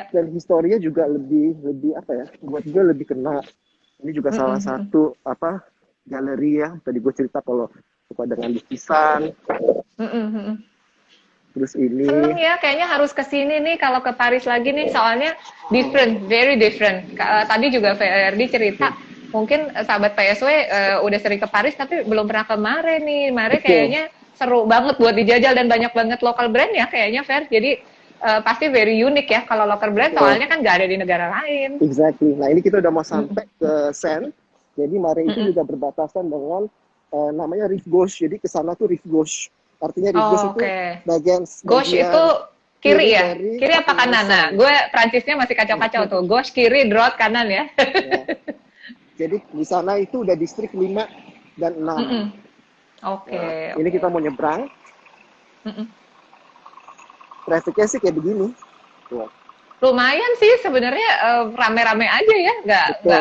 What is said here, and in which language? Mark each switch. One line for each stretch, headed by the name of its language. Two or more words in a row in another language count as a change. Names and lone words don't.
Indonesian: historinya juga lebih lebih apa ya buat gue lebih kena. Ini juga Mm-mm, salah mm-mm. satu apa galeri ya tadi gue cerita kalau suka dengan lukisan. Mm-mm, mm-mm. Terus ini Seneng ya, kayaknya harus ke sini nih kalau ke Paris lagi nih, soalnya
English: different, very different.
Indonesian: Tadi juga VRD cerita, mungkin sahabat PSW udah sering ke Paris tapi belum pernah ke Mare nih. Mare betul. kayaknya seru banget buat dijajal dan banyak banget lokal brand ya kayaknya, Fer. Jadi pasti
English: very unique
Indonesian: ya kalau lokal brand, Betul. soalnya kan nggak ada di negara lain. Exactly. Nah ini kita udah mau Mm-mm. sampai ke Sen. Jadi Mare itu Mm-mm. juga berbatasan dengan namanya Rive Gauche. Jadi ke sana tuh Rive Gauche. Artinya Rive Gauche Oh, itu oke. bagian Gauche itu bagian kiri kiri ya? dari Kiri apa Sungai kanan? Nah, Sen. gue Prancisnya masih kacau-kacau tuh. Gauche kiri, droite kanan ya. Ya. Jadi di sana itu udah distrik 5 dan 6. Mm-mm. Oke, Nah, ini oke. kita mau nyebrang. Mm-mm. Trafficnya sih kayak begini. Tuh. Lumayan sih sebenarnya rame-rame aja ya, nggak